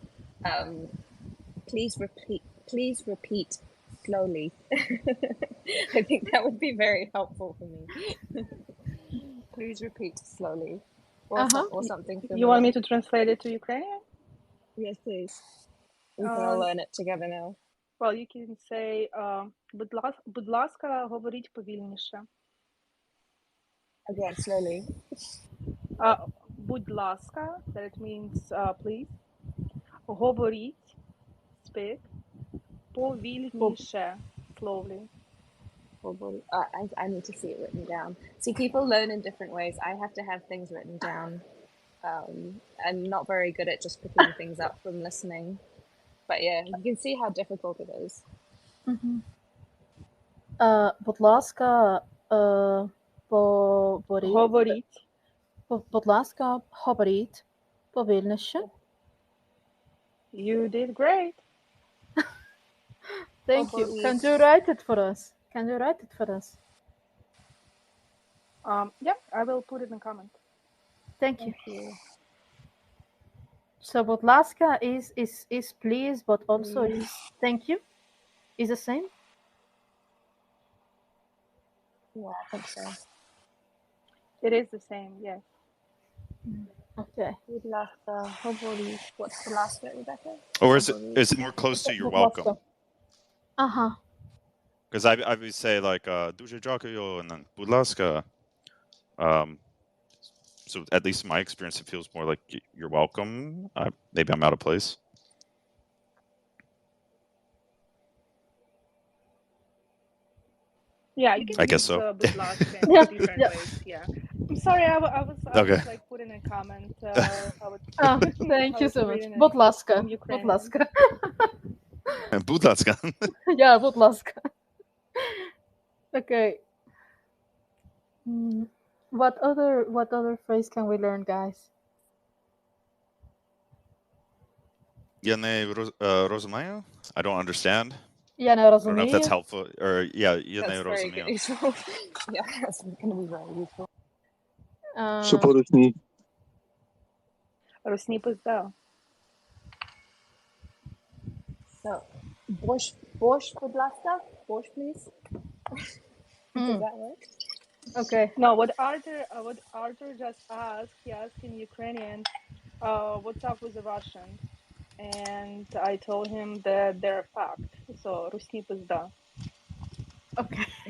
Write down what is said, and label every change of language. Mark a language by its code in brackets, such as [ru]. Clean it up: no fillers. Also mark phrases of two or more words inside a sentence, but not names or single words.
[en] Please repeat slowly. I think that would be very helpful for me. Please repeat slowly, or something You want similar. me to translate it to Ukrainian? Yes, please. We can all learn it together now. Well, you can say, [uk] будь ласка, говоріть повільніше. [en] Again, slowly. [uk] Будь ласка, [en] that it means please. [uk] Говоріть, speak. Повільніше, slowly. [en] I need to see it written down. See, people learn in different ways. I have to have things written down. I'm not very good at just picking things up from listening. But yeah, you can see how difficult it is. [uk] Будь ласка, говоріть. Говоріть. Будь ласка, говоріть повільніше. [en] You did great. Thank you. Can you write it for us? Yeah, I will put it in comment. Thank you. So [uk] будь ласка [en] is please, but also is thank you. Is the same? Yeah, I think so. It is the same, yes. Okay. [uk] Будь ласка, говори. [en] What's the last bit, Rebecca? Or is it more close to you're [uk] Будь ласка. [en] welcome? [uk] Ага. [en] Because I would say like [uk] дуже дякую [en] and then [uk] будь ласка. [en] So at least in my experience, it feels more like you're welcome. Maybe I'm out of place. Yeah, you can I guess use so. [uk] будь ласка in [en] Yeah, different yeah. ways. Yeah. I'm sorry, I was Okay. like putting a comment. I was Thank I you was so much. reading it [uk] Будь ласка. [en] in [uk] Будь [en] Ukrainian. [uk] ласка. Будь ласка. Yeah, будь ласка. [en] Okay. What other phrase can we learn, guys? [uk] Я не розумію. [en] I don't understand. [uk] Я не [en] I don't know if that's [uk] розумію. [en] helpful. Or yeah, [uk] я не [en] That's very [uk] розумію. [en] useful. Yeah, that's going to be very useful. [uk] Що по-русні? Русні пизда. [en] So, Bosch, [uk] будь ласка. [en] Bosch, please. Does that work? Okay. No, what Arthur just asked, he asked in Ukrainian, what's up with the Russians? And I told him that they're fucked. So [uk] русні пизда. [en] Okay.